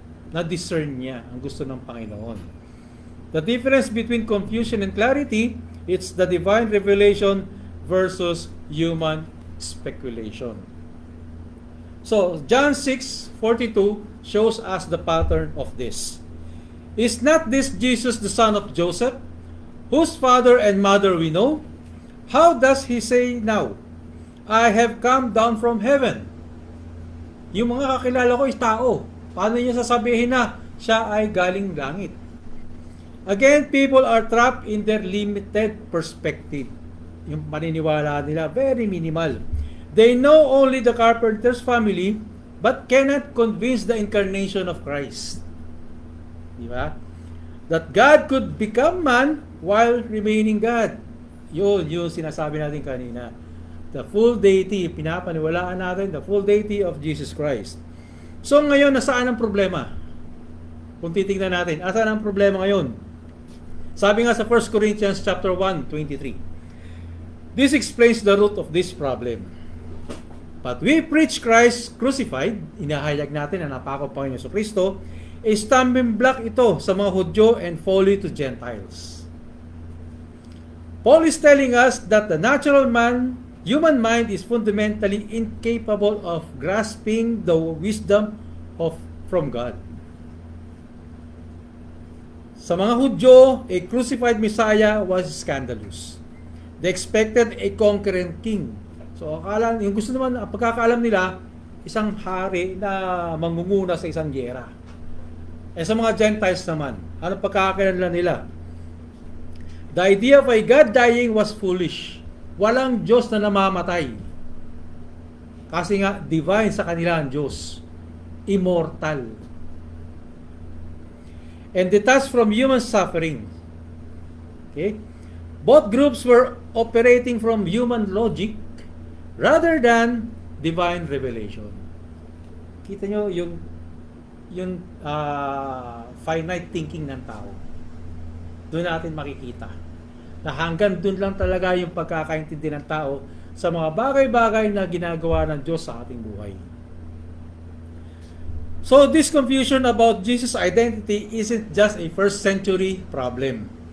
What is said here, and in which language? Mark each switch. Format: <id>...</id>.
<tl>Na-discern niya ang gusto ng Panginoon.</tl> <en>The difference between confusion and clarity, it's the divine revelation versus human speculation. So, John 6:42 shows us the pattern of this. Is not this Jesus the son of Joseph, whose father and mother we know? How does he say now, "I have come down from heaven"?</en> <tl>Yung mga kakilala ko is tao. Paano niya sasabihin na siya ay galing langit?</tl> <en>Again, people are trapped in their limited perspective.</en> <tl>Yung paniniwala nila,</tl> <en>very minimal. They know only the carpenter's family, but cannot convince the incarnation of Christ.</en> <tl>Di ba?</tl> <en>That God could become man while remaining God.</en> <tl>Yun yung sinasabi natin kanina.</tl> <en>The full deity,</en> <tl>pinapaniwalaan natin,</tl> <en>the full deity of Jesus Christ.</en> <tl>So ngayon, nasaan ang problema? Kung titingnan natin, nasaan ang problema ngayon? Sabi nga sa 1 Corinthians chapter 1:23.</tl> <en>This explains the root of this problem. But we preach Christ crucified,</en> <tl>inahayag natin na napako Panginoon Kristo,</tl> <en>a stumbling block</en> <tl>ito sa mga Hudyo</tl> <en>and folly to Gentiles. Paul is telling us that the natural man, human mind is fundamentally incapable of grasping the wisdom from God.</en> <tl>Sa mga Hudyo,</tl> <en>a crucified Messiah was scandalous. They expected a conquering king.</en> <tl>So, yung gusto naman, pagkakaalam nila, isang hari na mangunguna sa isang giyera. Eh sa mga Gentiles naman, ano pagkakakilanlan nila?</tl> <en>The idea of a God dying was foolish.</en> <tl>Walang Diyos na namamatay. Kasi nga, divine sa kanila ang Diyos.</tl> <en>Immortal. And detached from human suffering. Okay? Both groups were operating from human logic rather than divine revelation.</en> <tl>Kita nyo yung finite thinking ng tao. Doon natin makikita na hanggang doon lang talaga yung pagkakaintindi ng tao sa mga bagay-bagay na ginagawa ng Diyos sa ating buhay.</tl> <en>So this confusion about Jesus' identity isn't just a first century problem.</en>